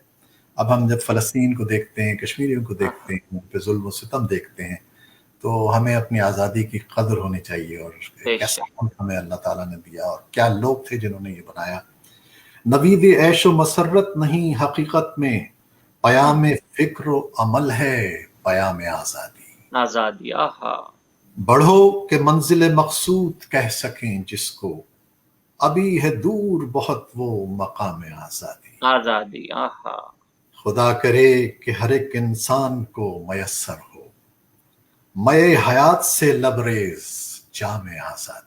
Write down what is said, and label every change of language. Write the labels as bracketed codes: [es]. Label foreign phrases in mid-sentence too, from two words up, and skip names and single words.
[ur] اب ہم جب فلسطین کو دیکھتے ہیں، کشمیریوں کو دیکھتے ہیں، ان پہ ظلم و ستم دیکھتے ہیں، تو ہمیں اپنی آزادی کی قدر ہونی چاہیے، اور بے کیسا شک، ملک ہمیں اللہ تعالیٰ نے دیا اور کیا لوگ تھے جنہوں نے یہ بنایا. نوید عیش و مسرت نہیں حقیقت میں، پیام فکر و عمل ہے پیام آزادی. آزادی، آہا، بڑھو کہ منزل مقصود کہہ سکیں جس کو، ابھی ہے دور بہت وہ مقام آزادی. آزادی، آہا، خدا کرے کہ ہر ایک انسان کو میسر ہو مئے حیات سے لبریز جام آزادی.